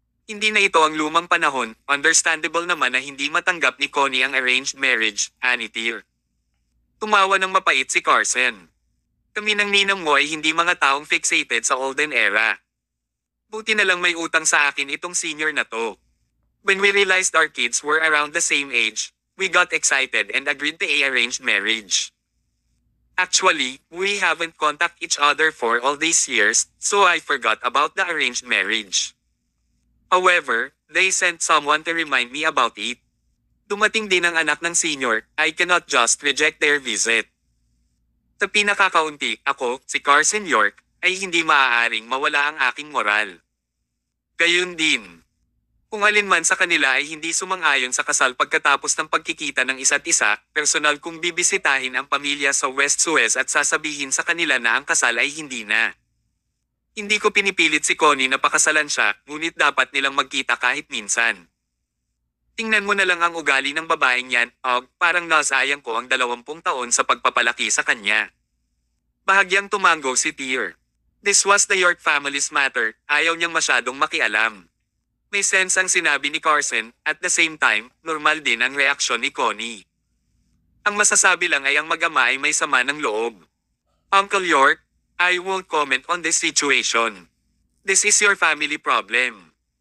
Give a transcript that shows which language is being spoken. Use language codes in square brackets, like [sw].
[tl] Hindi na ito ang lumang panahon, understandable naman na hindi matanggap ni Connie ang arranged marriage, ani Tyr. Tumawa ng mapait si Carson. Kami ng ninang mo ay hindi mga taong fixated sa olden era. Buti na lang may utang sa akin itong senior na to. [en] When we realized our kids were around the same age, we got excited and agreed to a arranged marriage. Actually, we haven't contacted each other for all these years, so I forgot about the arranged marriage. However, they sent someone to remind me about it. [tl] Dumating din ang anak ng senior, [en] I cannot just reject their visit. [tl] Sa pinakakaunti, ako, si Carson York, ay hindi maaaring mawala ang aking moral. Gayun din. Kung alin man sa kanila ay hindi sumang-ayon sa kasal pagkatapos ng pagkikita ng isa't isa, personal kong bibisitahin ang pamilya sa West Suez at sasabihin sa kanila na ang kasal ay hindi na. Hindi ko pinipilit si Connie na pakasalan siya, ngunit dapat nilang magkita kahit minsan. Tingnan mo na lang ang ugali ng babaeng yan, parang nasayang ko ang 20 taon sa pagpapalaki sa kanya. Bahagyang tumango si Tyr. [en] This was the York family's matter, [tl] ayaw niyang masyadong makialam. May sense ang sinabi ni Carson, [en] at the same time, [tl] normal din ang reaksyon ni Connie. Ang masasabi lang ay ang mag-ama ay may sama ng loob. [en] Uncle York, I won't comment on this situation. This is your family problem.